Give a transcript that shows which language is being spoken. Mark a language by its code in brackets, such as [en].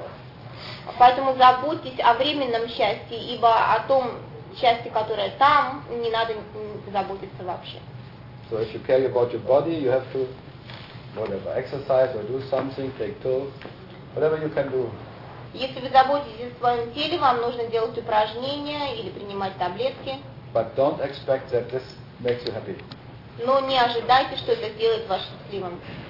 [en] of. [ru] Поэтому заботьтесь о временном счастье, ибо о том счастье, которое там, не надо заботиться вообще. [en] So if you care about your body, you have to whatever, exercise or do something, take pills, whatever you can do. [ru] Если вы заботитесь о своем теле, вам нужно делать упражнения или принимать таблетки. [en] But don't expect that this makes you happy. [ru] Но не ожидайте, что это сделает вас счастливым.